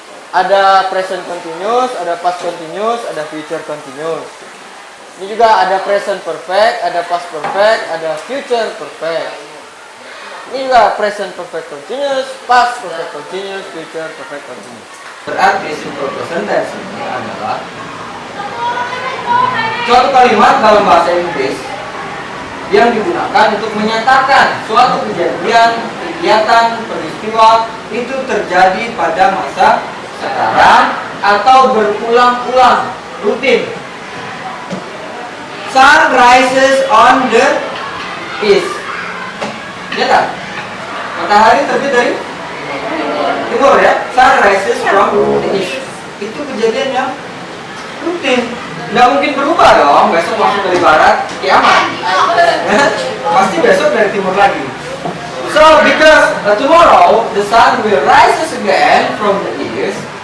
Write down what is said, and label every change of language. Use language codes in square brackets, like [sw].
[id] Ada present continuous, ada past continuous, ada future continuous. Ini juga ada present perfect, ada past perfect, ada future perfect. Ini juga present perfect continuous, past perfect continuous, future perfect continuous. Berarti simple present tense ini adalah suatu kalimat dalam bahasa Inggris yang digunakan untuk menyatakan suatu kejadian, kegiatan, peristiwa itu terjadi pada masa sekarang atau berulang-ulang, rutin. [en] Sun rises on the east. [id] Lihat tak? Matahari terbit dari timur ya. [en] Sun rises from the east. [id] Itu kejadian yang rutin. Nggak mungkin berubah dong. Besok langsung dari barat, kiamat. Pasti besok dari timur lagi. [en] So because tomorrow the sun will rises again from the east.